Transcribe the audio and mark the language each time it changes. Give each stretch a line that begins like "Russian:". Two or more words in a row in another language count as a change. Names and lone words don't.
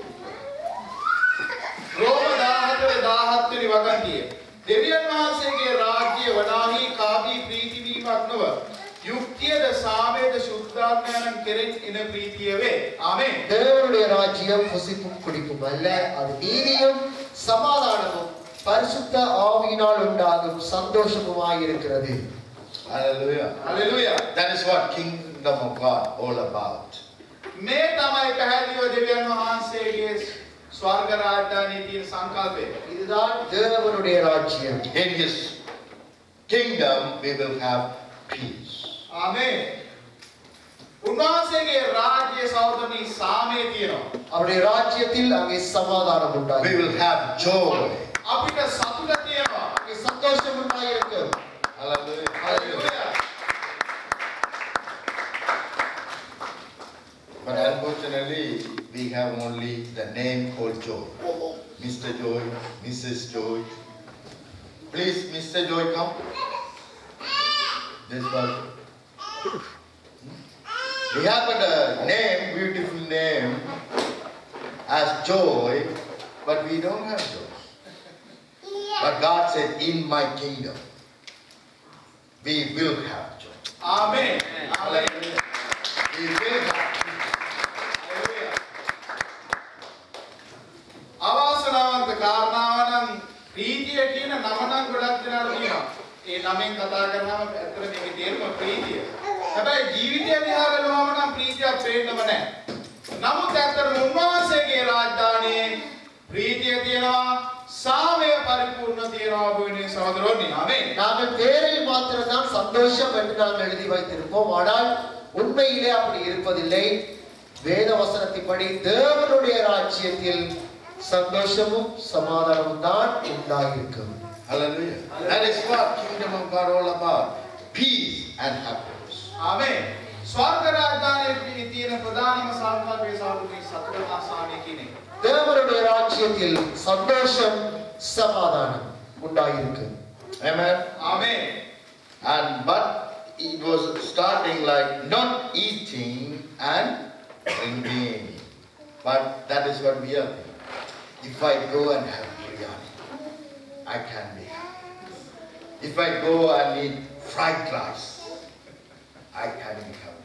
Sinhala: රෝම 14:17 වෙනි වගන්තිය. දෙවියන් වහන්සේගේ රාජ්‍ය වනාහි කාමී ප්‍රීති වීමක් නොව යුක්තියද සාමයේද සුද්ධාත්මයන් කෙරෙන් එන ප්‍රීතිය වේ. ආමේන්.
Tamil: தேவனுடைய ராஜ்யம் புசிப்பும் குடிப்பும் அல்ல, அது நீதியும் சமாதானமும் பரிசுத்த ஆவியினால் உண்டாகும் சந்தோஷமுமாய் இருக்கிறது.
English: Hallelujah.
Sinhala: හලෙලූයා.
English: That is what kingdom of God all about.
Sinhala: මේ තමයි පැහැදිලිව දෙවියන් වහන්සේගේ ස්වර්ග රාජධානියේ තියෙන සංකල්පය.
Tamil: இதுதான் தேவனுடைய ராஜ்யம்.
English: In His kingdom we will have peace.
Sinhala: ආමේන්. උන්වහන්සේගේ රාජ්‍ය සහෝදරනි සාමයේ තියෙනවා.
Tamil: அவருடைய ராஜ்யத்தில் அங்கே சமாதானம்
English: We
Tamil: உண்டாகும்.
English: will have joy.
Sinhala: අපිට සතුට තියෙනවා.
Tamil: அங்கே சந்தோஷம் உண்டாயிருக்கும்.
English: Hallelujah.
Sinhala: හලෙලූයා.
English: But unfortunately, we have only the name called Joy. Mr. Joy, Mrs. Joy. Please, Mr. Joy, come. This one. We have a name, beautiful name, as Joy, but we don't have joy. But God said, in my kingdom, we will have joy.
Sinhala: ආමේන්. ආමේන්.
English: We will have peace.
Sinhala: හලෙලූයා. අවාසනාවන්ත කාරණාව නම් ප්‍රීතිය කියන නම නම් ගොඩක් දෙනාට තියෙනවා. ඒ නමෙන් කතා කරනම ඇත්තට මේකේ තේරුම ප්‍රීතිය. හැබැයි ජීවිතය දිහා බලුවම නම් ප්‍රීතියක් පේන්නම නැහැ. නමුත් ඇත්තටම උන්වහන්සේගේ රාජධානියේ ප්‍රීතිය තියෙනවා, සාමය පරිපූර්ණ තියෙනවා වගේ සහෝදරෝනි. ආමේන්.
Tamil: நாங்கள் பேரில் மாத்திரம்தான் சந்தோஷம் என்று நாங்கள் எழுதி வைத்திருப்போம். ஆனால் உண்மையிலே அப்படி இருப்பதில்லை. வேத வசனத்தின்படி தேவனுடைய ராஜ்யத்தில் சந்தோஷமும் சமாதானமும் தான் உண்டாயிருக்கும்.
English: Hallelujah. That is what kingdom of God all about. Peace and happiness.
Sinhala: ආමේන්. ස්වර්ග රාජධානියේ තියෙන ප්‍රධානම සංකල්පය සාධුනේ සතුට හා සාමය කියන එක.
Tamil: தேவனுடைய ராஜ்யத்தில் சந்தோஷம் சமாதானம் உண்டாயிருக்கும்.
English: Amen.
Sinhala: ආමේන්.
English: And but it was starting like not eating and drinking. But that is what we are thinking. If I go and have biryani, I can be happy. If I go and eat fried rice, I can be happy.